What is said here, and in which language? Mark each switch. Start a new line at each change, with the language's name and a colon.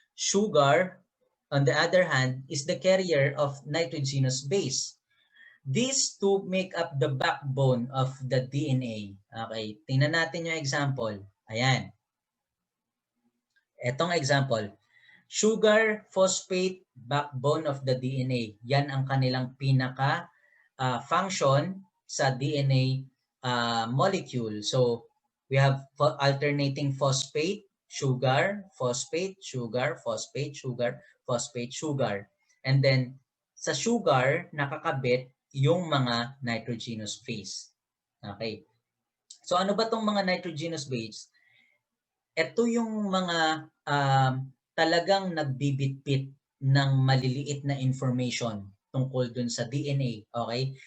English: Sugar, on the other hand, is the carrier of nitrogenous base. These two make up the backbone of the DNA.
Filipino: Okay, tingnan natin yung example. Ayan. Etong example.
English: Sugar, phosphate, backbone of the DNA.
Filipino: Yan ang kanilang pinaka function sa DNA molecule.
English: So, we have alternating phosphate, sugar, phosphate, sugar, phosphate, sugar, phosphate, sugar.
Filipino: And then, sa sugar, nakakabit yung mga nitrogenous base. Okay. So, ano ba tong mga nitrogenous base? Ito yung mga talagang nagbibitbit ng maliliit na information tungkol dun sa DNA. Okay?